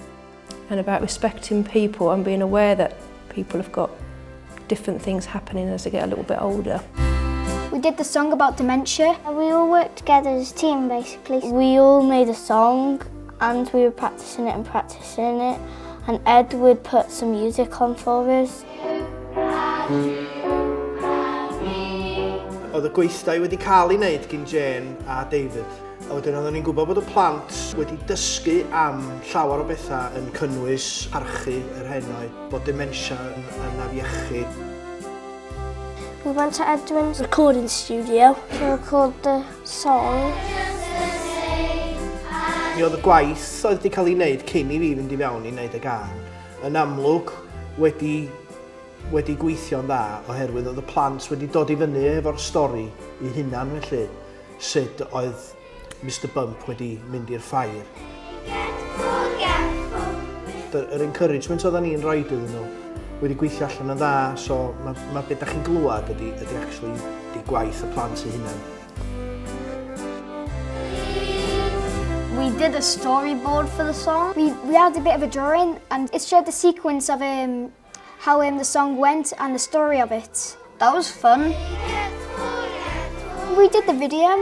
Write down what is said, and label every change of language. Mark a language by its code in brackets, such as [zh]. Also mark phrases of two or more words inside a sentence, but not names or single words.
[en] And about respecting people and being aware that people have got different things happening as they get a little bit older. We did the song about dementia. We all worked together as a team, basically. We all made a song and we were practicing it, and Ed would put some music on for us. [cy] Oedd y gweithdai wedi cael ei wneud gyn Jane a David. A wedyn oedden ni'n gwybod bod y plant wedi dysgu am llawer o bethau yn cynnwys parchu yr henoed, bod dementia yn afiechu. [en] We went to Edwin's recording studio to record the song. [cy] Mi oedd y gwaith oedd wedi cael ei wneud cyn i fi fynd i fewn i wneud y gân. Yn amlwg wedi gweithio'n dda oherwydd oedd y plant wedi dod i fyny efo'r stori i hunan felly, sut oedd Mr Bump wedi mynd i'r ffair. Yr encouragement oedden ni'n rhoi iddyn nhw wedi gweithio allan yn dda, so mae beth da chi'n glwad ydy actually di gwaith y plant eu hunan. [en] We did a storyboard for the song. We had a bit of a drawing and it showed the sequence of how the song went and the story of it. That was fun. We did the video.